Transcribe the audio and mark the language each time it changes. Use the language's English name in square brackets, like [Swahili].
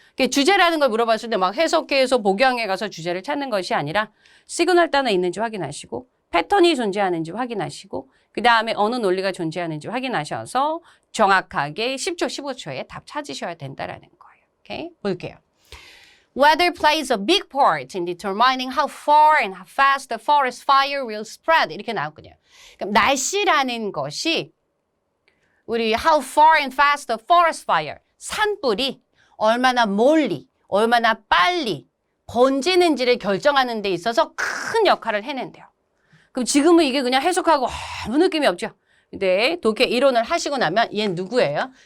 [Korean] 주제라는 걸 물어봤을 때 막 해석해서 복양해 가서 주제를 찾는 것이 아니라 시그널 단어 있는지 확인하시고 패턴이 존재하는지 확인하시고 그 다음에 언어 논리가 존재하는지 확인하셔서 정확하게 10초, 15초에 답 찾으셔야 된다라는 거예요. 오케이? 볼게요. [English] Weather plays a big part in determining how far and how fast the forest fire will spread. [Korean] 이렇게 나왔거든요. 그럼 날씨라는 것이 우리 [English] how far and fast the forest fire, [Korean] 산불이 얼마나 멀리, 얼마나 빨리 번지는지를 결정하는 데 있어서 큰 역할을 해낸대요. 그럼 지금은 이게 그냥 해석하고 아무 느낌이 없죠. 근데 독해 이론을 하시고 나면 얘는 누구예요?